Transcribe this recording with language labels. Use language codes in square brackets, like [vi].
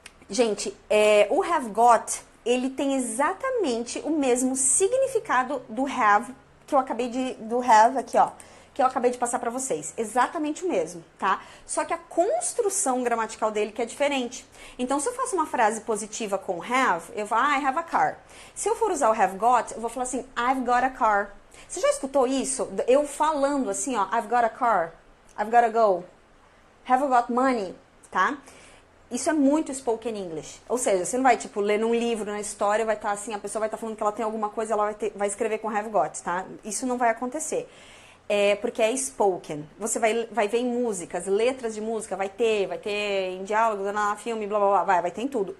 [pt] Gente, o have got, ele tem exatamente o mesmo significado do have, que eu acabei do have aqui, ó, que eu acabei de passar para vocês. Exatamente o mesmo, tá? Só que a construção gramatical dele que é diferente. Então, se eu faço uma frase positiva com have, eu falo, [en] I have a car. [pt] Se eu for usar o have got, eu vou falar assim, [en] I've got a car. [pt] Você já escutou isso? Eu falando assim, ó, [en] I've got a car, I've got to go, have I got money, [pt] tá? Isso é muito spoken English. Ou seja, você não vai, tipo, ler num livro, na história, vai estar assim, a pessoa vai estar falando que ela tem alguma coisa, ela vai escrever com have got, tá? Isso não vai acontecer. Porque é spoken. Você vai ver em músicas, letras de música, vai ter em diálogos, na filme, blá, blá, blá, vai ter em tudo.